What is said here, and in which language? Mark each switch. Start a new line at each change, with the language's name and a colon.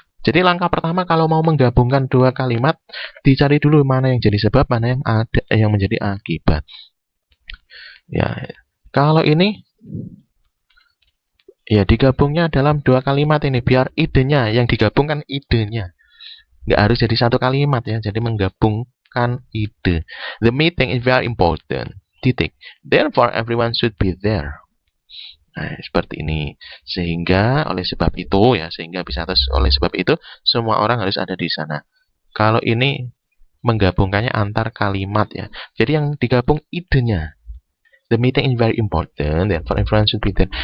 Indonesian: Jadi langkah pertama kalau mau menggabungkan dua kalimat, dicari dulu mana yang jadi sebab, mana yang ada yang menjadi akibat. Ya, kalau ini ya digabungnya dalam dua kalimat ini biar idenya yang digabungkan idenya. Nggak harus jadi satu kalimat ya, jadi menggabungkan ide.
English: The meeting is very important.
Indonesian: Titik.
English: Therefore everyone should be there.
Indonesian: Nah, seperti ini. Sehingga oleh sebab itu ya, oleh sebab itu semua orang harus ada di sana. Kalau ini menggabungkannya antar kalimat ya. Jadi yang digabung idenya.
English: The meeting is very important, therefore everyone should be there.